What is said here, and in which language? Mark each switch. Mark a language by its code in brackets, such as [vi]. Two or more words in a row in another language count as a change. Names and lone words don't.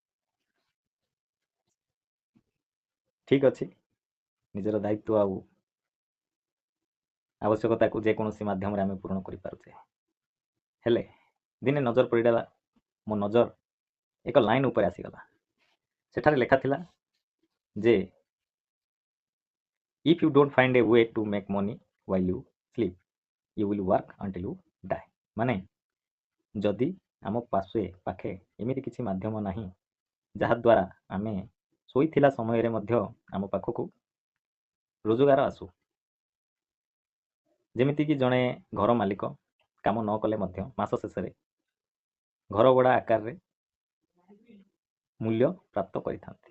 [or] ଠିକ୍ ଅଛି, ନିଜର ଦାୟିତ୍ୱ ଆଉ ଆବଶ୍ୟକତାକୁ ଯେକୌଣସି ମାଧ୍ୟମରେ ଆମେ ପୂରଣ କରିପାରୁଛେ। ହେଲେ ଦିନେ ନଜର ପଡ଼ିଲା, ମୋ ନଜର ଏକ ଲାଇନ୍ ଉପରେ ଆସିଗଲା। ସେଠାରେ ଲେଖା ଥିଲା ଯେ [en] if you don't find a way to make money while you sleep, you will work until you die। [or] ମାନେ ଯଦି ଆମ ପାଖେ ଏମିତି କିଛି ମାଧ୍ୟମ ନାହିଁ ଯାହାଦ୍ୱାରା ଆମେ ଶୋଇଥିଲା ସମୟରେ ମଧ୍ୟ ଆମ ପାଖକୁ ରୋଜଗାର ଆସୁ। ଯେମିତିକି ଜଣେ ଘର ମାଲିକ କାମ ନ କଲେ ମଧ୍ୟ ମାସ ଶେଷରେ ଘର ଭଡ଼ା ଆକାରରେ ମୂଲ୍ୟ ପ୍ରାପ୍ତ କରିଥାନ୍ତି।